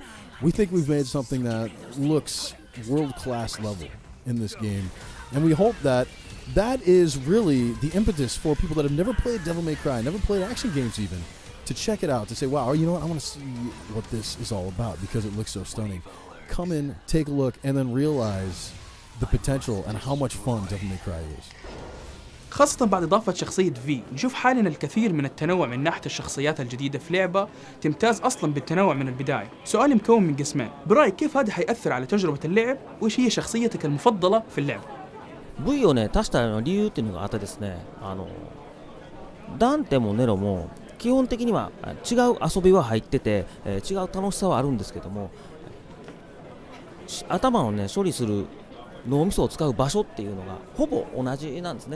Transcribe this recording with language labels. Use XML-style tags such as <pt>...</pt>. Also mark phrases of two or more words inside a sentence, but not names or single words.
<en>We think we've made something that looks world-class level in this game, and we hope that that is really the impetus for people that have never played Devil May Cry, never played action games even, to check it out, to say, wow, you know what, I want to see what this is all about because it looks so stunning. Come in, take a look, and then realize the potential and how much fun Devil May Cry is.</en> <ar>خاصة بعد إضافة شخصية في، نشوف حاليا الكثير من التنوع من ناحية الشخصيات الجديدة في لعبة تمتاز أصلا بالتنوع من البداية. سؤالي مكون من قسمين، برأيك كيف هذا حيأثر على تجربة اللعب؟ وإيش هي شخصيتك المفضلة في اللعبة؟</ar> <ja>V をね足した理由っていうのがあってですね、ダンテもネロも基本的には違う遊びは入ってて、違う楽しさはあるんですけども、頭をね処理する脳みそを使う場所っていうのがほぼ同じなんですね。</ja>